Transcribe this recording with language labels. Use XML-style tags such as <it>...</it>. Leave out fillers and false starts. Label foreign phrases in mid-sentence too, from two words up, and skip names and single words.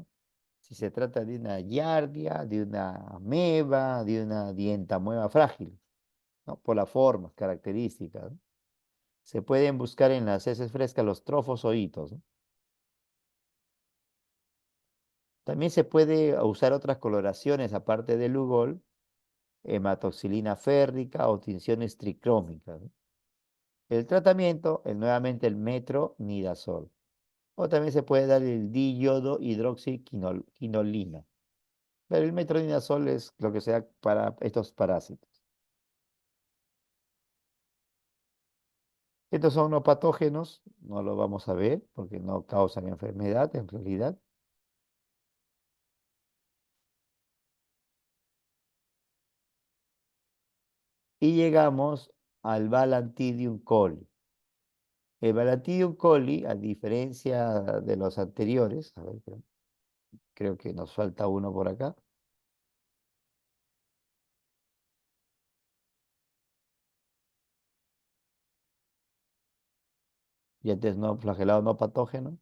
<es>Si se trata de una giardia, de una ameba, de una dientamueva frágil, ¿no? Por las formas, características, ¿no? Se pueden buscar en las heces frescas los trofozoitos, ¿no? También se puede usar otras coloraciones aparte del Lugol, hematoxilina férrica o tinciones tricrómicas, ¿no? El tratamiento, nuevamente el metronidazol. O también se puede dar el diyodo hidroxiquinolina. Pero el metronidazol es lo que sea para estos parásitos. Estos son no patógenos, no lo vamos a ver porque no causan enfermedad en realidad. Y llegamos al Balantidium coli. El Balantidium coli, a diferencia de los anteriores, a ver, creo que nos falta uno por acá. Y antes no flagelado no patógeno.</es>